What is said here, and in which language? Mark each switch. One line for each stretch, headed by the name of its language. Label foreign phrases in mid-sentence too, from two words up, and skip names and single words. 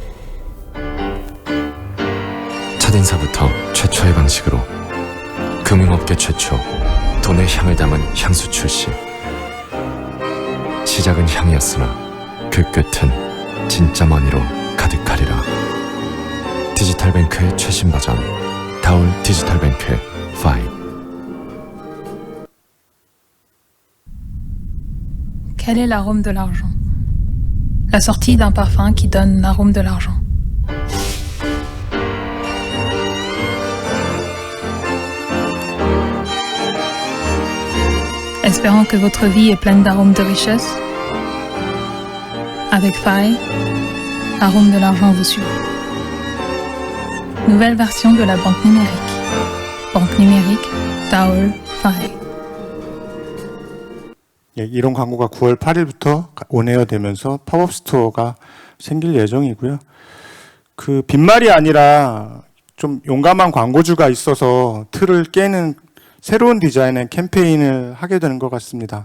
Korean: 첫인사부터 최초의 방식으로 금융업계 최초 돈의 향을 담은 향수 출시. 시작은 향이었으나 그 끝은 진짜 머니로 가득하리라. 디지털뱅크의 최신 버전 다올 디지털뱅크 5.
French: Quel est l'arôme de l'argent? La sortie d'un parfum qui donne l'arôme de l'argent. Espérant que votre vie est pleine d'arômes de richesse, avec Faye, l'arôme de l'argent vous suit. Nouvelle version de la banque numérique. Banque numérique, Daol, Faye.
Korean: 이런 광고가 9월 8일부터 온에어 되면서 팝업 스토어가 생길 예정이고요. 빈말이 아니라 좀 용감한 광고주가 있어서 틀을 깨는 새로운 디자인의 캠페인을 하게 되는 것 같습니다.